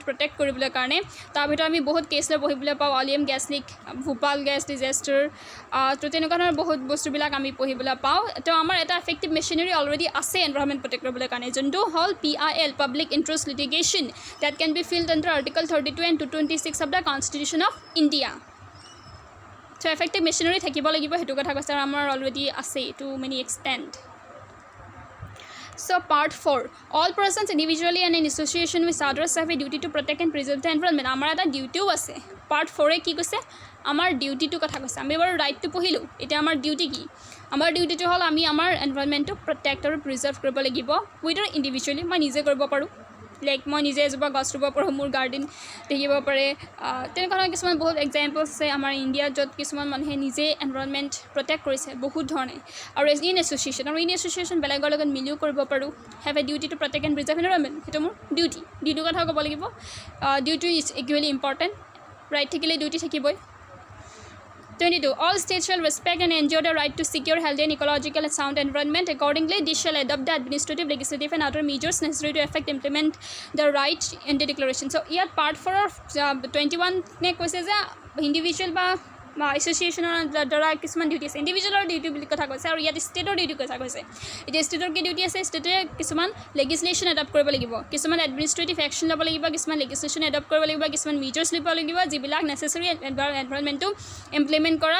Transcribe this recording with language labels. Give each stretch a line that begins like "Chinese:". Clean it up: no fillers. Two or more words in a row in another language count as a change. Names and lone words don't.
Assamese: প্ৰটেক্ট কৰিবলৈ কাৰণে তাৰ ভিতৰত আমি বহুত কেছ লৈ পঢ়িবলৈ পাওঁ
English: Oleum gas leak Bhopal gas disaster
Assamese: তো তেনেকুৱা ধৰণৰ বহুত বস্তুবিলাক আমি পঢ়িবলৈ পাওঁ তো আমাৰ এটা
English: effective machinery already
Assamese: আছে
English: environment protect
Assamese: কৰিবলৈ কাৰণে যোনটো হ'ল
English: PIL public interest litigation that can be filed under article 32 and 226 of the Constitution of India so effective machinery
Assamese: থাকিব লাগিব সেইটো কথা কৈছে আৰু আমাৰ অলৰেডি আছে
English: to many extent So part 4 all persons individually and in association with others have a duty to protect and preserve the environment
Assamese: আমাৰ এটা duty আছে part 4 এ কি কৈছে আমাৰ duty তো কথা কৈছে আমি বাৰ right তো পঢ়িলোঁ এটা আমাৰ duty কি আমাৰ duty তো হ'ল আমি আমাৰ environment তো
English: protect or preserve
Assamese: কৰিব লাগিব
English: whether individually
Assamese: মই নিজে কৰিব পাৰোঁ লাইক মই নিজে এজোপা গছ ৰুব পাৰোঁ মোৰ গাৰ্ডেন দেখিব পাৰে তেনেকুৱা কিছুমান বহুত এক্সাম্পলছ আছে আমাৰ ইণ্ডিয়াত য'ত কিছুমান মানুহে নিজে
English: environment protect
Assamese: কৰিছে বহুত ধৰণে আৰু
English: in association
Assamese: বেলেগৰ লগত মিলিও কৰিব পাৰোঁ
English: have a duty to protect and preserve environment
Assamese: সেইটো মোৰ ডিউটিৰ কথা ক'ব লাগিব
English: duty is equally important
Assamese: ৰাইট থাকিলে ডিউটি থাকিবই 22 all
English: states shall respect and enjoy the right to secure healthy and ecological and sound environment accordingly these shall adopt the administrative legislative and other measures necessary to implement the right in the declaration so here part 4 of 21
Assamese: ne koise je individual ba এছ'চিয়েশ্যনৰ দ্বাৰা কিছুমান ডিউটি আছে ইণ্ডিভিজুৱেলৰ ডিউটি বুলি কথা কৈছে আৰু ইয়াত ষ্টেটৰ ডিউটি কথা কৈছে এতিয়া ষ্টেটৰ কি ডিউটি আছে ষ্টেটে কিছুমান লেজিছলেশ্যন এডপ্ট কৰিব লাগিব কিছুমান
English: administrative action
Assamese: ল'ব লাগিব কিছুমান
English: legislation adopt
Assamese: কৰিব লাগিব কিছুমান মেজাৰ্ছ ল'ব লাগিব যিবিলাক
English: necessary environment implement
Assamese: কৰাত